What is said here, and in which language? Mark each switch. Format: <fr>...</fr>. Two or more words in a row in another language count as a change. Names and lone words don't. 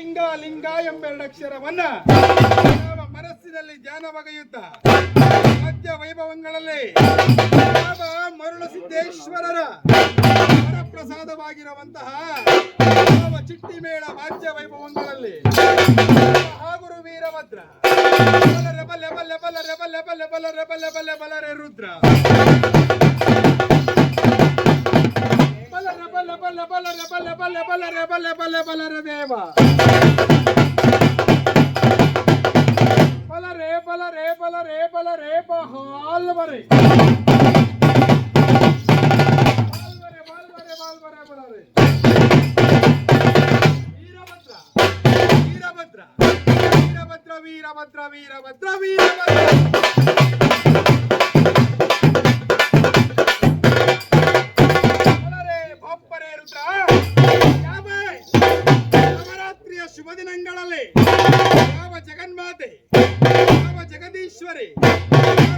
<kn>ಲಿಂಗ ಲಿಂಗ ಎಂಬೆರಡಕ್ಷರವನ್ನ ಮನಸ್ಸಿನಲ್ಲಿ ಧ್ಯಾನ ಬಗೆಯುತ್ತ ರಾಜ್ಯ ವೈಭವಗಳಲ್ಲಿ ಮರುಳು ಸಿದ್ದೇಶ್ವರರ ವರಪ್ರಸಾದವಾಗಿರುವಂತಹ ಚಿಟ್ಟಿಮೇಳ ವಾದ್ಯ ವೈಭವಗಳಲ್ಲಿ ಹಾಗುರು ವೀರಭದ್ರ ಬಲೆ ಬಲೆ ಬಲೆ ಬಲೆ ಬಲೆ ಬಲೆ ಬಲೆ ಬಲೆ ಬಲರೆ ರುದ್ರ ಬಲರೆ ಬಲೆ ಬಲೆ ಬಲರೆ ಬಲೆ ಬಲೆ ಬಲರೆ ಬಲೆ ಬಲೆ ಬಲರೆ ದೇವ ಬಲರೆ ಬಲರೆ ಬಲರೆ ಬಲರೆ ಬಹಾಲ್ ಬರೆ ವೀರಭದ್ರ ವೀರಭದ್ರ ವೀರಭದ್ರ ಭಪ್ಪರೇ ರುದ್ರ ನವರಾತ್ರಿಯ ಶುಭ ದಿನಗಳಲ್ಲಿ ಯಾವ ಜಗನ್ಮಾತೆ ಯಾವ ಜಗದೀಶ್ವರಿ ಯಾವ</kn>